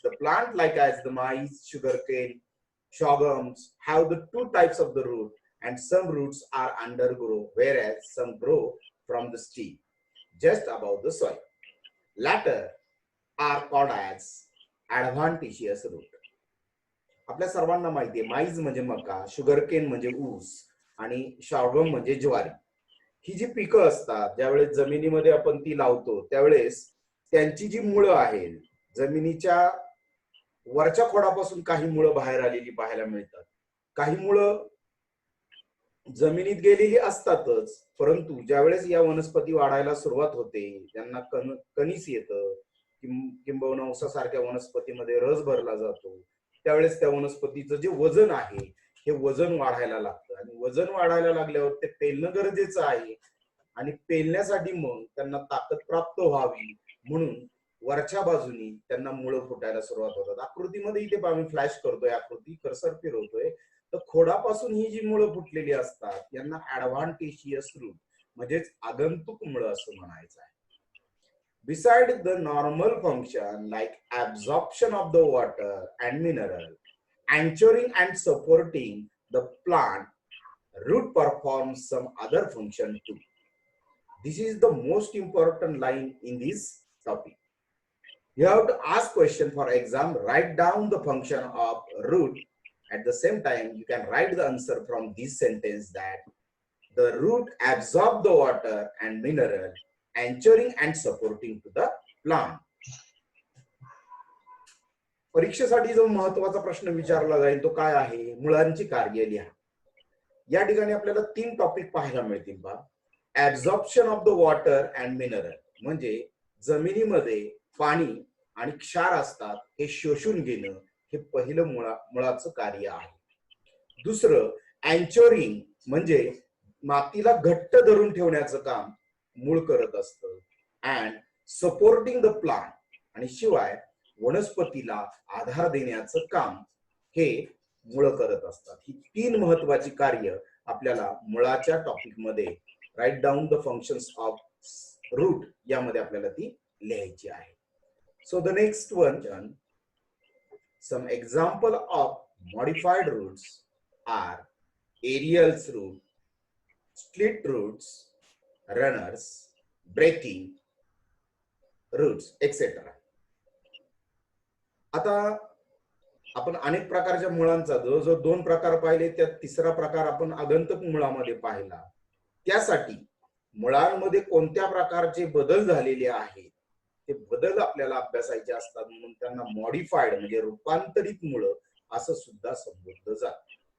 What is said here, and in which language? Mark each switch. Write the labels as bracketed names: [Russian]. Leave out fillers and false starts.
[English] The plant, like as the maize, sugarcane, sorghums, have the two types of the root, and some roots are undergrow, whereas some grow from the stem, just above the soil. Latter are called as adventitious root. [Marathi] आपल्या सर्वांना माहिती आहे, माईज म्हणजे मका, sugarcane म्हणजे ऊस आणि sorghum म्हणजे ज्वारी. ही जी पिकं असतात, ज्यावेळेस जमिनीमध्ये आपण ती लावतो त्यावेळेस त्यांची जी मुळं आहेत, जमिनीच्या वरच्या खोडापासून काही मुळं बाहेर आलेली पाहायला मिळतात. काही मुळं जमिनीत गेलेली असतातच, परंतु ज्यावेळेस या वनस्पती वाढायला सुरुवात होते, त्यांना कणीस येतं, किंबहुना ऊसासारख्या वनस्पतीमध्ये रस भरला जातो, त्यावेळेस त्या वनस्पतीचं जे वजन आहे हे वजन वाढायला लागतं, आणि वजन वाढायला लागल्यावर ते पेलणं गरजेचं आहे, आणि पेलण्यासाठी मग त्यांना ताकद प्राप्त व्हावी म्हणून वरच्या बाजूनी त्यांना मुळं फुटायला सुरुवात होतात. आकृतीमध्ये इथे आम्ही फ्लॅश करतोय, आकृती कर्सर फिरवतोय, तर खोडापासून ही जी मुळं फुटलेली असतात यांना ऍडव्हान्टेशियस रूट म्हणजेच आगंतुक मुळं असं म्हणायचं आहे. [English] Besides the normal function like absorption of the water and mineral, anchoring and supporting the plant, root performs some other function too. This is the most important line in this topic. You have to ask question for exam, write down the function of root. At the same time, you can write the answer from this sentence that the root absorb the water and mineral, anchoring and supporting to the plant. [Marathi] परीक्षेसाठी जो महत्वाचा प्रश्न विचारला जाईल तो काय आहे, मुळांची कार्य लिहा. या ठिकाणी आपल्याला 3 टॉपिक पाहायला मिळतील पहा. [English] absorption of the water and mineral [Marathi] म्हणजे जमिनीमध्ये पाणी आणि क्षार असतात हे शोषून घेणं, हे पहिलं मुळाचं कार्य आहे. दुसरं अँचोरिंग म्हणजे मातीला घट्ट धरून ठेवण्याचं काम मूळ करत असतं. [English] and supporting the plant [Marathi] आणि शिवाय वनस्पतीला आधार देण्याचं काम हे मुळ करत असतात. ही 3 महत्वाची कार्य आपल्याला मुळाच्या टॉपिक मध्ये [English] right down the functions of root [Marathi] यामध्ये आपल्याला ती लिहायची आहे. [English] So the next one, some example of modified roots are aerials root, split roots, runners, breaking roots etcetera. [Marathi] आता आपण अनेक प्रकारच्या मुळांचा जो 2 प्रकार पाहिले, त्यात तिसरा प्रकार आपण आगंतुक मुळामध्ये पाहिला. त्यासाठी मुळांमध्ये कोणत्या प्रकारचे बदल झालेले आहेत ते बदल आपल्याला अभ्यासायचे असतात, म्हणून त्यांना मॉडिफाईड म्हणजे रूपांतरित मुळं असं सुद्धा संबोधलं जातं.